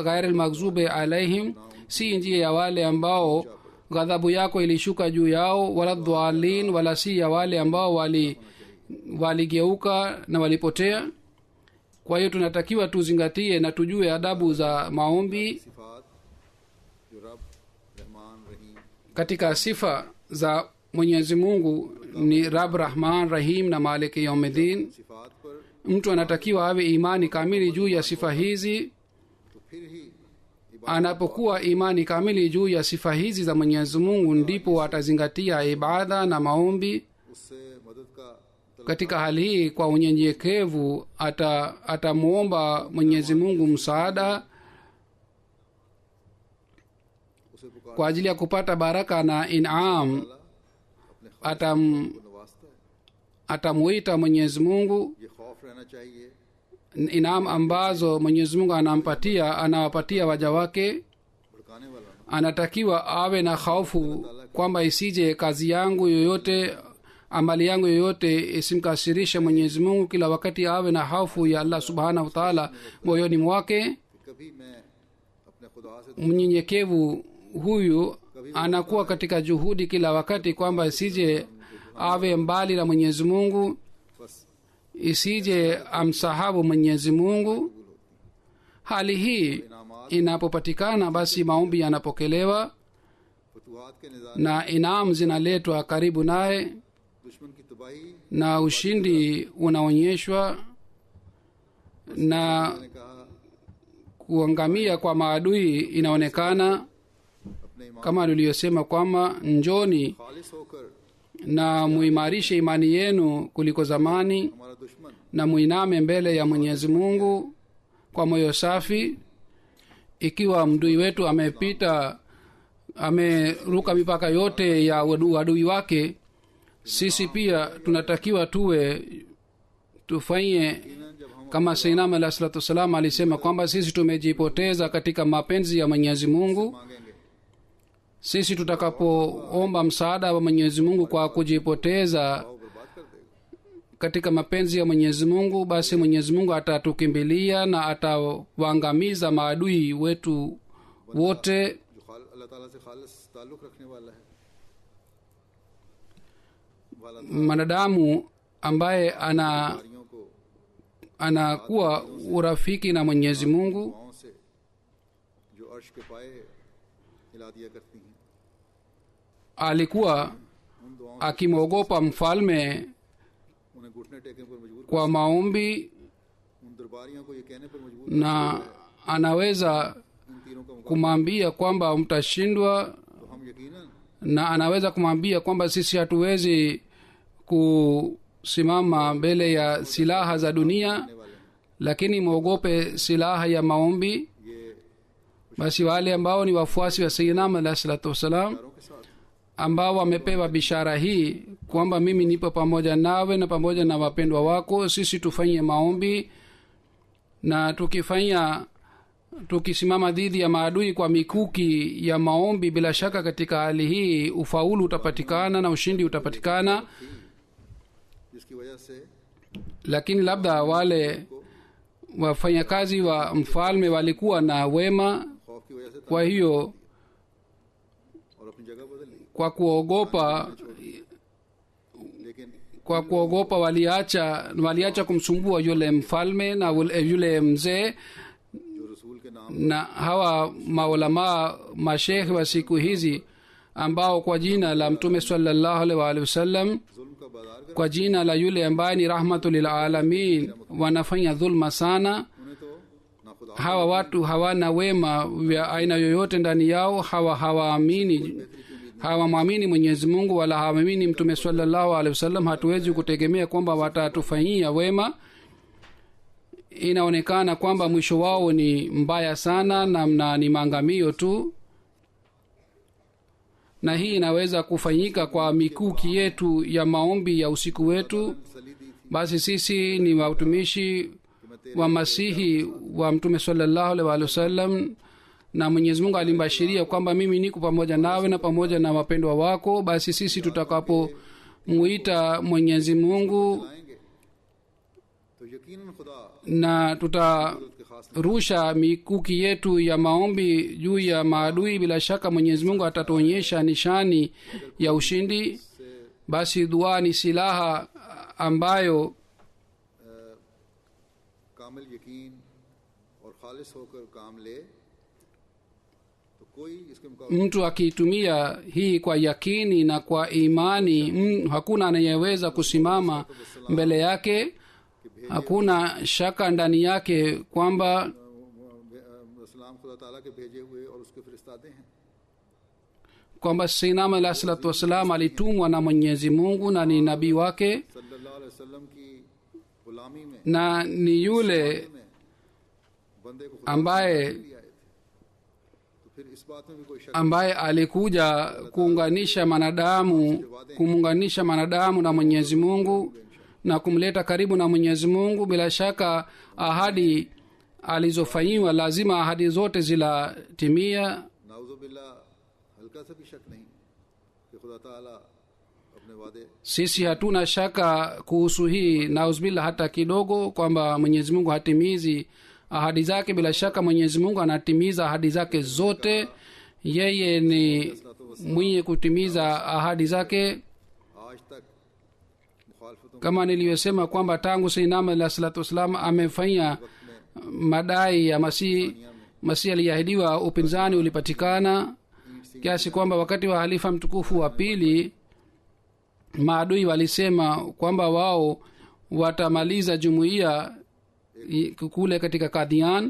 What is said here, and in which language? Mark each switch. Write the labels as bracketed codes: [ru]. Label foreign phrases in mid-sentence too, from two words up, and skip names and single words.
[ar] غير المغضوب عليهم, [sw] si njia ya wale ambao ghadhabu yako ilishuka juu yao, [ar] ولا الضالين, [sw] wala si ya wale ambao waligeuka na walipotea. Kwa hiyo tunatakiwa tuzingatie na tujue adabu za maombi. [ur] صفات جو رب رحمان رحیم [sw] Katika sifa za Mwenyezi Mungu ni Rab, Rahman, Rahim na [ar] مالك يوم الدين. [ur] صفات پر [sw] Mtu anatakiwa awe imani kamili juu ya sifa hizi. [ur] تو پھر ہی [sw] Anapokuwa imani kamili juu ya sifa hizi za Mwenyezi Mungu, ndipo atazingatia ibada na maombi. [ur] اس سے مدد کا [sw] Katika hali hii, kwa unyenyekevu atamuomba Mwenyezi Mungu msaada [ur] اسے پکار [sw] kwa ajili ya kupata baraka na inam. [ur] اپنے [sw] Atam, [ur] کو نوازتا ہے. [sw] atamuita Mwenyezi Mungu. [ur] یہ خوف رہنا چاہیے [sw] Inam ambazo Mwenyezi Mungu anawapatia waja wake, [ur] بھڑکانے والا نا, [sw] anatakiwa awe na hofu kwamba isije kazi yangu yoyote, amali yangu yoyote isimkasirishe Mwenyezi Mungu. Kila wakati awe na hofu ya Allah [ar] سبحانه وتعالى [sw] moyoni mwake. [ur] کہ کبھی میں اپنے خدا سے [sw] Mnyenyekevu huyu anakuwa katika juhudi kila wakati kwamba isije awe mbali na mwenyezi mungu, [ur] بس [sw] isije amsahabu mwenyezi mungu. hali hii inapopatikana, basi maombi yanapokelewa [ur] فتوحات کے نظام [sw] na inamu zinaletwa karibu naye [ur] دشمن کی تباہی [sw] na ushindi unaonyeshwa na [ur] نے کہا [sw] kuangamia kwa maadui inaonekana, [ur] اپنے ایمان [sw] kama tuliyosema kwamba njoni [ur] خالص ہوکر [sw] na muimarishe imani yenu kuliko zamani, [ur] ہمارا دشمن [sw] na muiname mbele ya mwenyezi mungu kwa moyo safi. ikiwa mdui wetu amepita ameruka mipaka yote ya uadui wake, sisi pia tunatakiwa tufanye kama sainam [ar] عليه الصلاة والسلام [sw] alisema kwamba sisi tumejipoteza katika mapenzi ya mwenyezi mungu. [ur] مانگیں گے [sw] sisi tutakapoomba msaada wa mwenyezi mungu kwa kujipoteza [ur] وہ برباد کر دے گا. [sw] katika mapenzi ya mwenyezi mungu, basi mwenyezi mungu atatukimbilia na atawaangamiza maadui wetu wote. [ur] جو اللہ تعالیٰ سے خالص تعلق رکھنے والا ہے والا [sw] Mwanadamu ambaye [ur] تاریوں کو [sw] anakuwa urafiki na mwenyezi mungu, [ur] دعاؤں سے جو عرش کے پائے ہلا دیا کرتی ہیں, [sw] alikuwa [ur] ان دعاؤں [sw] akimwogopa mfalme [ur] انہیں گھٹنے ٹیکنے پر مجبور [sw] kwa maombi, [ur] ان درباریوں کو یہ کہنے پر مجبور [sw] na anaweza [ur] ان تیروں کا مقابلہ [sw] kumwambia kwamba mtashindwa, [ur] تو ہم یقیناً [sw] na anaweza kumwambia kwamba sisi hatuwezi kusimama mbele ya silaha za dunia, [ur] کرنے والے ہیں. [sw] lakini mwogope silaha ya maombi. [ur] یہ [sw] Basi wale ambao ni wafuasi wa sayyidina [ar] عليه الصلاة والسلام, [ur] چاروں کے ساتھ [sw] ambao wamepewa bishara hii kwamba mimi nipo pamoja nawe na pamoja na wapendwa wako, sisi tufanye maombi, na tukisimama dhidi ya maadui kwa mikuki ya maombi, bila shaka katika hali hii ufaulu utapatikana na ushindi utapatikana. [ur] جس کی وجہ سے [sw] Lakini labda wale wafanyakazi wa mfalme walikuwa na wema, [ur] خوف کی وجہ سے [sw] kwa hiyo [ur] اور اپنی جگہ بدل لی, [sw] kwa kuogopa waliacha kumsumbua yule mfalme na yule mzee. [ur] جو رسول کے نام [sw] Na hawa maulamaa mashekhe wa siku hizi ambao kwa jina la mtume [ar] صلى الله عليه وآله وسلم, [ur] ظلم کا بازار کر [sw] kwa jina la yule ambaye ni [ar] رحمة للعالمين, [sw] wanafanya dhulma sana. [ur] انہیں تو نہ خدا [sw] Hawa watu hawana wema vya aina yoyote ndani yao, hawamwamini mwenyezi mungu wala hawamwamini mtume [ar] صلى الله عليه وسلم. [sw] hatuwezi kutegemea kwamba watatufanyia wema. Inaonekana kwamba mwisho wao ni mbaya sana na ni maangamio tu, na hii inaweza kufanyika kwa mikuki yetu ya maombi ya usiku wetu. [ur] تسلی دی تھی [sw] Basi sisi ni watumishi wa masihi wa mtume [ar] صلى الله عليه وسلم, [sw] na mwenyezi mungu alimbashiria kwamba mimi niko pamoja nawe na pamoja na wapendwa wako. Basi sisi tutakapomuita mwenyezi mungu [ur] آئیں گے تو یقیناً خدا [sw] na [ur] کے خاص [sw] tutarusha mikuki yetu ya maombi juu ya maadui, bila shaka mwenyezi mungu atatuonyesha nishani ya ushindi. Basi dua ni silaha ambayo [ur] کامل یقین اور خالص ہوکر کام لے تو کوئی اس کے مقابلے [sw] mtu akiitumia hii kwa yakini na kwa imani, hakuna anayeweza kusimama mbele yake. Hakuna shaka ndani yake kwamba [ur] سلام خدا تعالیٰ کے بھیجے ہوئے اور اس کے فرستادے ہیں. [sw] sayyidina [ar] عليه الصلاة والسلام [sw] alitumwa na mwenyezi mungu na ni nabii wake, [ar] صلى الله عليه وسلم [ur] کی غلامی میں [sw] na ni yule [ur] بندے کو خدا [sw] ambaye [ur] لیے آئے تھے. تو پھر اس بات میں بھی کوئی شک [sw] ambaye alikuja kumuunganisha manadamu na mwenyezi mungu na kumleta karibu na mwenyezi mungu. Bila shaka ahadi alizofanyiwa lazima ahadi zote zilatimia. [ur] نعوذ باللہ ہلکا سا بھی شک نہیں کہ خدا تعالیٰ اپنے وعدے [sw] Sisi hatuna shaka kuhusu hii nauzbillah hata kidogo kwamba mwenyezi mungu hatimizi ahadi zake. Bila shaka mwenyezi mungu anatimiza ahadi zake zote. Yeye ni mwenye kutimiza ahadi zake. [ur] آج تک مخالفتوں [sw] Kama nilivyosema kwamba tangu sayyidina [ar] عليه الصلاة والسلام [sw] amefanya madai ya masihi aliyeahidiwa, upinzani ulipatikana kiasi kwamba wakati wa halifa mtukufu wa pili maadui walisema kwamba wao watamaliza jumuiya kule katika Qadian.